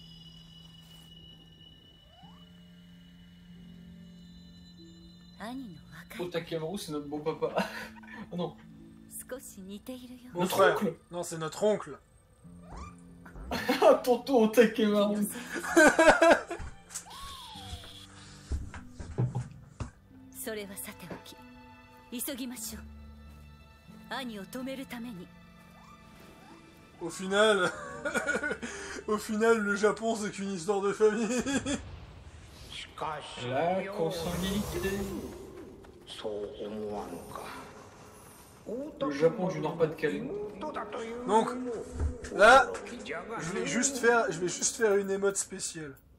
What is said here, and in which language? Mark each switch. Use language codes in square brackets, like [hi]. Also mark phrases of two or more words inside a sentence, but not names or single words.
[ja] 兄の若い [fr] Otakamoru, c'est notre beau papa. Oh non. [ja] 少し似ているよ。 [fr] Mon frère. Non, c'est notre oncle. Tonton au taquet marron. [ja] それはさておき、急ぎましょう。兄を止めるために。 [fr] Au final, au final, le Japon c'est qu'une histoire de famille. La consanguinité. Le Japon du Nord-Pas-de-Calais. Donc là, je vais juste faire une émote spéciale.